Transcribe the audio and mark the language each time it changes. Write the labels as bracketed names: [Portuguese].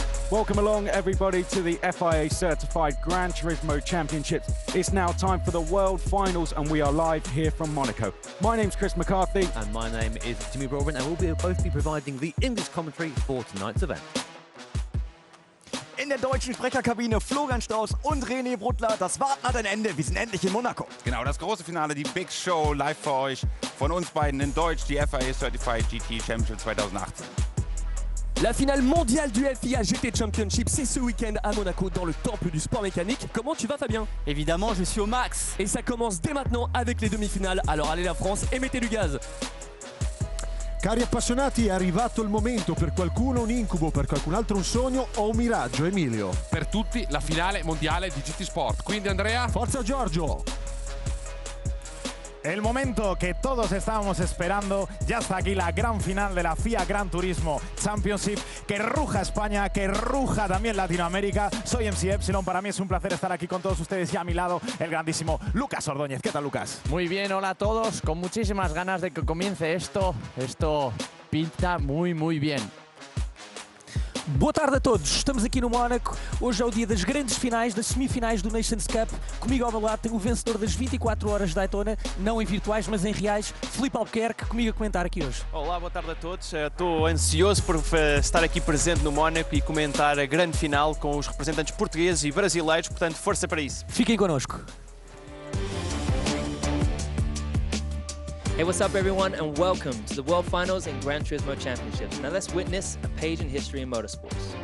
[English] Welcome along everybody to the FIA-Certified Gran Turismo Championships. It's now time for the World Finals and we are live here from Monaco. My name's Chris McCarthy. And my name is Jimmy Broadbent and we'll both be providing the English commentary for tonight's event. [German] In der deutschen Sprecherkabine Florian Strauß und René Bruttler. Das Warten hat ein Ende. Wir sind endlich in Monaco. Genau, das große Finale, die Big Show live für euch. Von uns beiden in Deutsch, die FIA-Certified GT Championship 2018. [French] La finale mondiale du FIA GT Championship, c'est ce week-end à Monaco dans le temple du sport mécanique. Comment tu vas, Fabien? Évidemment, je suis au max. Et ça commence dès maintenant avec les demi-finales. Alors allez la France et mettez du gaz. [Italian] Cari appassionati, è arrivato il momento, per qualcuno un incubo, per qualcun altro un sogno o un miraggio. Emilio. Per tutti la finale mondiale di GT Sport. Quindi Andrea. Forza Giorgio. [Spanish] El momento que todos estábamos esperando, ya está aquí la gran final de la FIA Gran Turismo Championship. Que ruja España, que ruja también Latinoamérica. Soy MC Epsilon, para mí es un placer estar aquí con todos ustedes y a mi lado el grandísimo Lucas Ordóñez. ¿Qué tal, Lucas? Muy bien, hola a todos, con muchísimas ganas de que comience esto. Esto pinta muy bien. [Portuguese] Boa tarde a todos, estamos aqui no Mónaco. Hoje é o dia das grandes finais, das semifinais do Nations Cup. Comigo ao meu lado tenho o vencedor das 24 horas de Daytona, não em virtuais, mas em reais, Filipe Albuquerque, comigo a comentar aqui hoje. Olá, boa tarde a todos. Estou ansioso por estar aqui presente no Mónaco e comentar a grande final com os representantes portugueses e brasileiros, portanto, força para isso. Fiquem connosco. [English] Hey, what's up everyone and welcome to the World Finals and Gran Turismo Championships. Now let's witness a page in history in motorsports.